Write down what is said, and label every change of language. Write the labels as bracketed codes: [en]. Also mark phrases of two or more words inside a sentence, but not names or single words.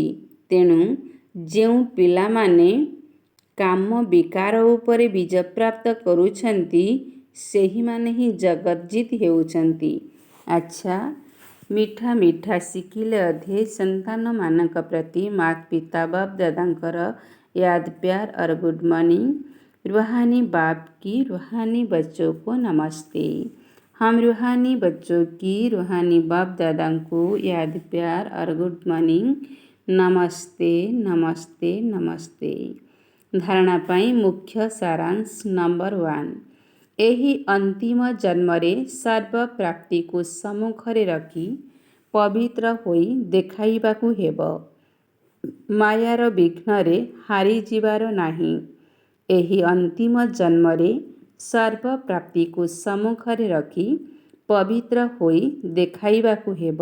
[or] ତେଣୁ ଯେଉଁ ପିଲାମାନେ କାମ ବିକାର ଉପରେ ବୀଜପ୍ରାପ୍ତ କରୁଛନ୍ତି, ସେହିମାନେ ହିଁ ଜଗତଜିତ୍ ହେଉଛନ୍ତି। ଆଚ୍ଛା, ମିଠା ମିଠା ଶିଖିଲେ ଅଧେ ସନ୍ତାନମାନଙ୍କ ପ୍ରତି ମାତା ପିତା ବାପ ଦାଦାଙ୍କର [hi] याद प्यार और [en] good morning. [hi] रूहानी बाप की रूहानी बच्चों को नमस्ते। हम रूहानी बच्चों की रूहानी बाप दादा को याद प्यार और [en] good morning. [hi] नमस्ते नमस्ते नमस्ते। [or] ଧାରଣା ପାଇଁ ମୁଖ୍ୟ ସାରାଂଶ ନମ୍ବର 1। ଏହି ଅନ୍ତିମ ଜନ୍ମରେ ସର୍ବ ପ୍ରାପ୍ତିକୁ ସମ୍ମୁଖରେ ରଖି ପବିତ୍ର ହୋଇ ଦେଖାଇବାକୁ ହେବ। ମାୟାର ବିଘ୍ନରେ ହାରିଯିବାର ନାହିଁ। ଏହି ଅନ୍ତିମ ଜନ୍ମରେ ସର୍ବ ପ୍ରାପ୍ତିକୁ ସମ୍ମୁଖରେ ରଖି ପବିତ୍ର ହୋଇ ଦେଖାଇବାକୁ ହେବ।